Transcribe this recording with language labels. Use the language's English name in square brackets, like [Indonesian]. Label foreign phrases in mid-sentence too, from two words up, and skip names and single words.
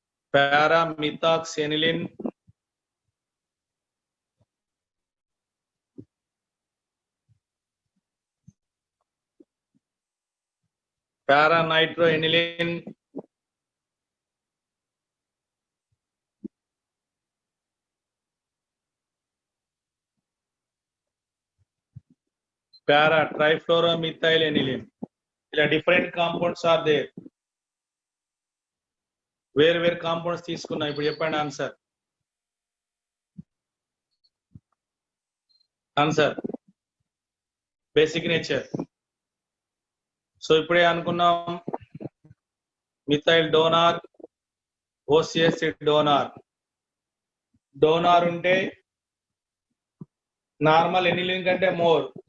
[English] para-methoxyaniline, para-nitroaniline, para-trifluoromethyl-aniline. Different compounds are there. [Telugu] వేరు కాంపౌండ్స్ తీసుకున్నా. ఇప్పుడు చెప్పండి [English] answer basic nature. [Telugu] సో ఇప్పుడే అనుకున్నాం [English] methyl donor, OCS donor [Telugu] ఉంటే [English] normal aniline [Telugu] కంటే మోర్.